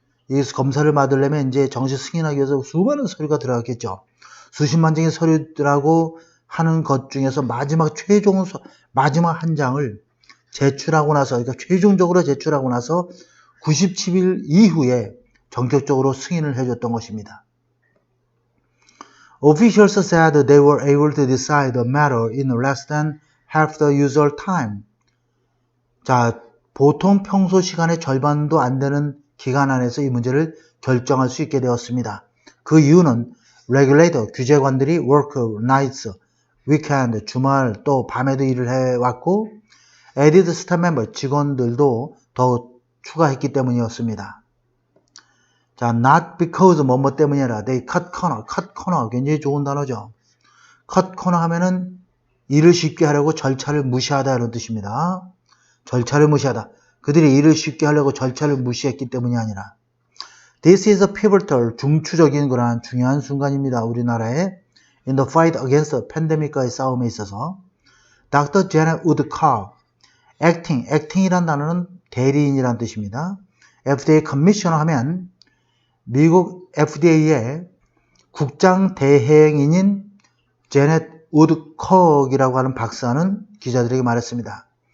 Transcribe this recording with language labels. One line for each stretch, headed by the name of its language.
Korean: 이 검사를 받으려면 이제 정식 승인하기 위해서 수많은 서류가 들어갔겠죠. 수십만 장의 서류들하고 하는 것 중에서 마지막 한 장을 제출하고 나서, 그러니까 최종적으로 제출하고 나서 97일 이후에 전격적으로 승인을 해줬던 것입니다.
English: Officials said they were able to decide the matter in less than half the usual time.
Korean: 자, 보통 평소 시간의 절반도 안 되는 기간 안에서 이 문제를 결정할 수 있게 되었습니다. 그 이유는 regulator, 규제관들이 work nights, weekend, 주말 또 밤에도 일을 해왔고 added staff member, 직원들도 더 추가했기 때문이었습니다. 자, not because 뭐뭐 때문이 아니라 they cut corner 굉장히 좋은 단어죠. cut corner 하면은 일을 쉽게 하려고 절차를 무시하다 이런 뜻입니다. 절차를 무시하다. 그들이 일을 쉽게 하려고 절차를 무시했기 때문이 아니라 This is a pivotal, 중추적인 그러한 중요한 순간입니다. 우리나라의 in the fight against 팬데믹과의 싸움에 있어서 Dr. Janet Woodcock, acting이란 단어는 대리인이란 뜻입니다. FDA 커미셔너 하면 미국 FDA의 국장 대행인인 제넷 우드콕이라고 하는 박사는 기자들에게 말했습니다.